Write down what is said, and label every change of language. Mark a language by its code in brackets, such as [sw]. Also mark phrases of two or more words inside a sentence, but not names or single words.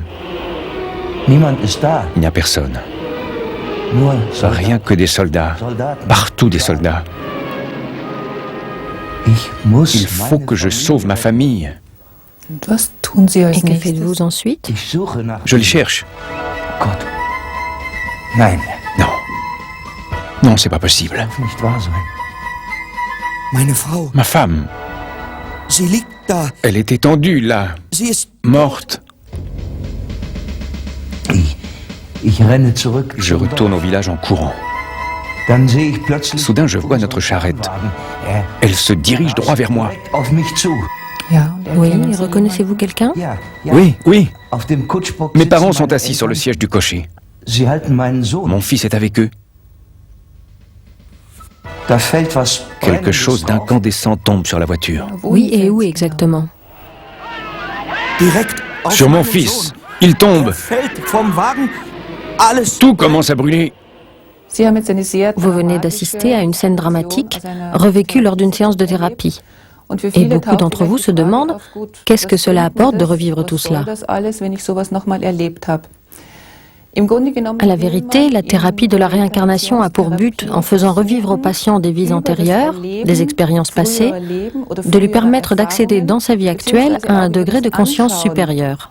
[fr] Il n'y a personne. Rien que des soldats. Partout des soldats. Il faut que je sauve ma famille. Et que faites-vous ensuite? Je les cherche. [de] Gott. Nein. [fr] Non. Non, c'est pas possible. [de] Darf nicht wahr sein. Meine Frau, [fr] Ma femme, [de] sie liegt da. [fr] elle est étendue là, [de] Sie ist [fr] morte. [de] Ich renne zurück. [fr] Je retourne au village en courant. [de] Dann sehe ich plötzlich [fr] Soudain, je vois notre charrette. Elle se dirige droit vers moi. [de] auf mich zu. [fr] Oui, reconnaissez-vous quelqu'un? [de] Ja, [fr] Oui, oui. [de] Auf dem Kutschbock [fr] Mes [de] sitzen [fr] parents sont [de] meine [fr] assis sur le [de] Eltern. [fr] siège du cocher. [de] Sie halten meinen Sohn. [fr] Mon fils est avec eux. [de] Da fällt was [fr] Quelque chose [de] Brennendes drauf. [fr] d'incandescent tombe sur la voiture. Oui, et où exactement? [de] direkt auf [fr] Sur mon [de] meinen [fr] fils. [de] Sohn. [fr] Il tombe. [de] Er fällt vom Wagen. Alles. [fr] Tout commence à brûler. Vous venez d'assister à une scène dramatique revécue lors d'une séance de thérapie. Et beaucoup d'entre vous se demandent qu'est-ce que cela apporte de revivre tout cela. À la vérité, la thérapie de la réincarnation a pour but, en faisant revivre au patient des vies antérieures, des expériences passées, de lui permettre d'accéder dans sa vie actuelle à un degré de conscience supérieur.